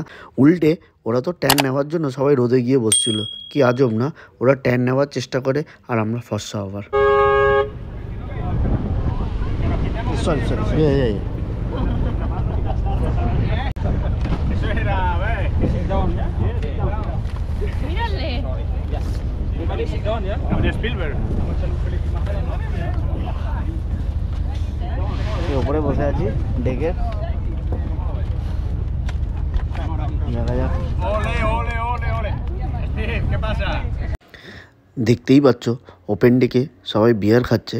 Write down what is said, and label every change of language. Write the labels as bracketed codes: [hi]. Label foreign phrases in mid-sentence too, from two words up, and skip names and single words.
[bn] উল্টে ওরা তো ট্যান নেওয়ার জন্য সবাই রোদে গিয়ে বসছিল, কি আজব না, ওরা ট্যান নেওয়ার চেষ্টা করে আর আমরা ফর্সা হবার। সরি [es] Mírale. [en] Everybody sit down, yeah? [sv] Det är Spielberg. [bn] ওপরে বসে আছি ডেকে, দেখা যাক। [es] Ole, ole, ole, ole. Steve, ¿qué pasa? [bn] দেখতেই পাচ্ছ ওপেন ডেকে সবাই বিয়ার খাচ্ছে।